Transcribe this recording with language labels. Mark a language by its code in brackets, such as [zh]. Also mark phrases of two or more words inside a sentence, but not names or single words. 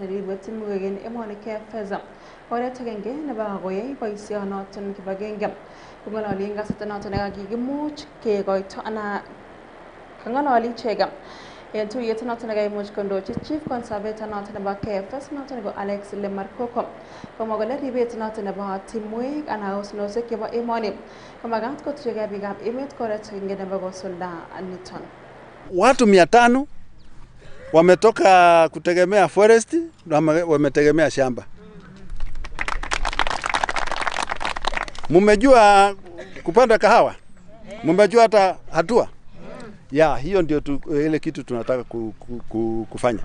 [kln] neribe timwek en emoni kefeza oret agenge nebo koyai boisionoton kibagenge kong'ololi en kasarta noton nekakimuch kekoito ana kang'ololi ichek en tuyet noton nekaimuch kondochi [en] chief conservator [kln] noton nebo KFS noton ko Alex Lemarkoko komwa kole ribet noton nebo timwek ana osnosiek chebo emoni komakat kotuiyege biikab emet koret agenge nebo kosulda niton. [sw] Watu 500 wametoka kutegemea forest na wametegemea shamba. Mumejua kupanda kahawa? Mumejua hata hatua? Ya, hiyo ndio ile kitu tunataka kufanya.